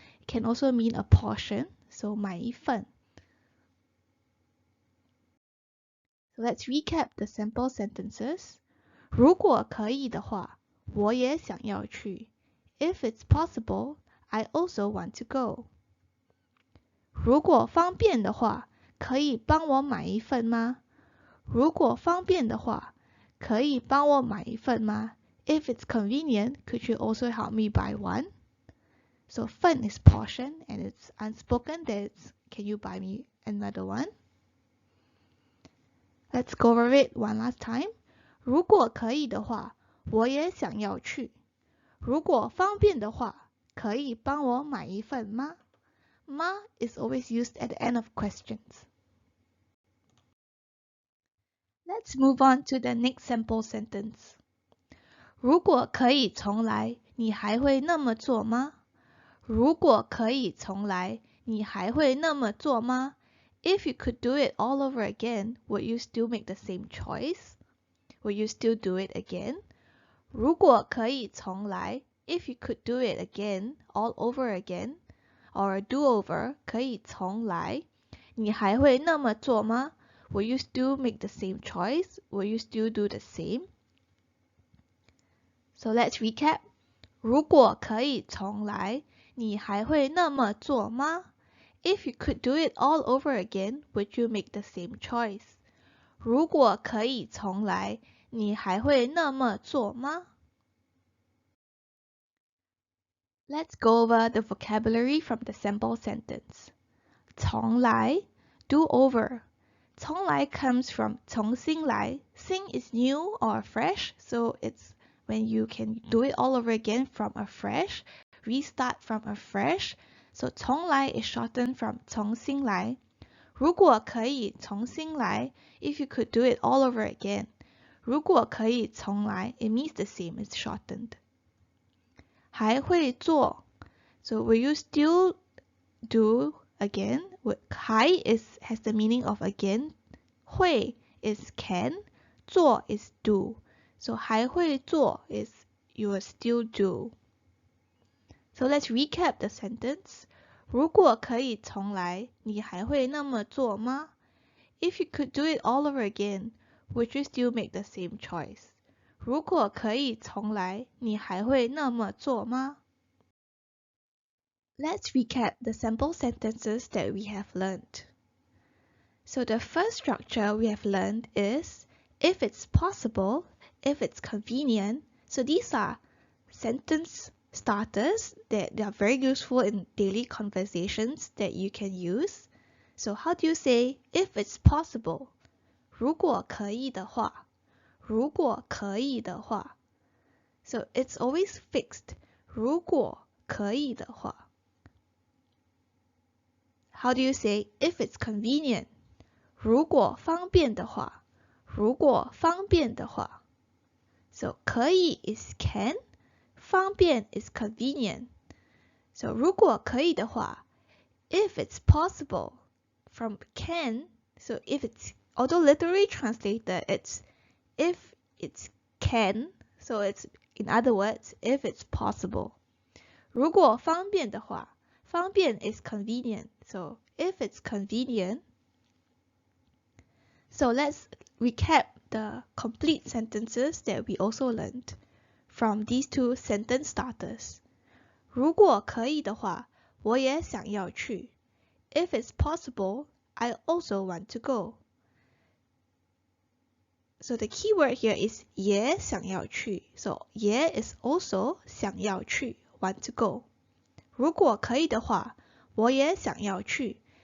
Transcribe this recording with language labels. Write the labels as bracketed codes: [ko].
[en] It can also mean a portion, so [zh] 买一份. [en] So let's recap the sample sentences. [zh] 如果可以的话我也想要去 [en] If it's possible, I also want to go. [zh] 如果方便的话可以帮我买一份吗如果方便的话可以帮我买一份吗 [en] If it's convenient, could you also help me buy one? So 份 is portion and it's unspoken. That's can you buy me another one? Let's go over it one last time. [zh] 如果可以的话，我也想要去。如果方便的话，可以帮我买一份吗？ [en] Ma is always used at the end of questions. Let's move on to the next sample sentence. [zh] 如果可以重来，你还会那么做吗？如果可以重来，你还会那么做吗？ [en] If you could do it all over again, would you still make the same choice? Would you still do it again? [zh] 如果可以重来 [en] if you could do it again, all over again, or a do-over, [zh] 可以重来，你还会那么做吗？ [en] Will you still make the same choice? Will you still do the same? So let's recap. [zh] 如果可以重来，你还会那么做吗？ [en] If you could do it all over again, would you make the same choice? [zh] 如果可以重来，你还会那么做吗？ [en] Let's go over the vocabulary from the sample sentence. 重来, do over. 重来 comes from 重新来. 新 is new or fresh, so it's when you can do it all over again from afresh, restart from afresh. So 重来 is shortened from 重新来. [zh] 如果可以重新来, [en] if you could do it all over again. [zh] 如果可以重来, [en] it means the same, it's shortened. [zh] 还会做, [en] so will you still do again? 还 has the meaning of again. 会 is can. 做 is do. So 还会做 is you will still do. So let's recap the sentence. [zh] 如果可以重来，你还会那么做吗？ [en] If you could do it all over again, would you still make the same choice? [zh] 如果可以重来，你还会那么做吗？ [en] Let's recap the sample sentences that we have learned. So the first structure we have learned is if it's possible, if it's convenient. So these are sentence starters that they are very useful in daily conversations that you can use. So how do you say if it's possible? [zh] 如果可以的话，如果可以的话。 [en] So it's always fixed. [zh] 如果可以的话。 [en] How do you say if it's convenient? [zh] 如果方便的话，如果方便的话。 [en] So 可以 is can, 方便 is convenient. So [zh] 如果可以的话 [en] if it's possible, from can, so if it's, although literally translated, it's if it's can, so it's, in other words, if it's possible. [zh] 如果方便的话， [en] 方便 is convenient, so if it's convenient. So let's recap the complete sentences that we also learned from these two sentence starters. [zh] 如果可以的话，我也想要去。 [en] If it's possible, I also want to go. So the key word here is [zh] 也想要去. [en] So 也 is also 想要去, want to go. [zh] 如果可以的话，我也想要去。